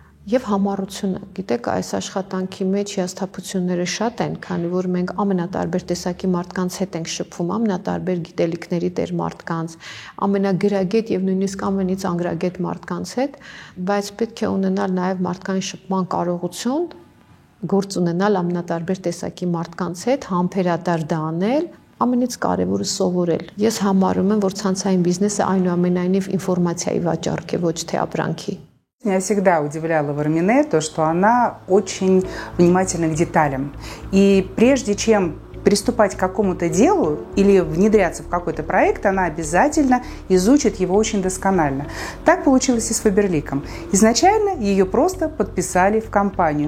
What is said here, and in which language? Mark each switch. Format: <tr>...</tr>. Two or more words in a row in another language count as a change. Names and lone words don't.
<hy>եւ համառությունը։ Գիտեք, այս աշխատանքի մեջ հիասթափությունները շատ են, քանի որ մենք ամենատարբեր տեսակի մարդկանց հետ ենք շփվում, ամենատարբեր գիտելիքների տեր մարդկանց, ամենագրագետ եւ նույնիսկ ամենից անգրագետ մարդկանց հետ, բայց պետք է ունենալ նաեւ մարդկային շփման կարողություն, գործ ունենալ ամենատարբեր տեսակի մարդկանց հետ, համբերատար դա անել, ամենից կարևորը սովորել։ Ես համարում եմ, որ ցանցային բիզնեսը այնուամենայնիվ ինֆորմացիայի վաճառք է, ոչ թե ապրանքի։</hy> <ru>Меня всегда удивляло в Армине то, что она очень внимательна к деталям. И прежде чем приступать к какому-то делу или внедряться в какой-то проект, она обязательно изучит его очень досконально. Так получилось и с Фаберликом. Изначально ее просто подписали в компанию.</ru>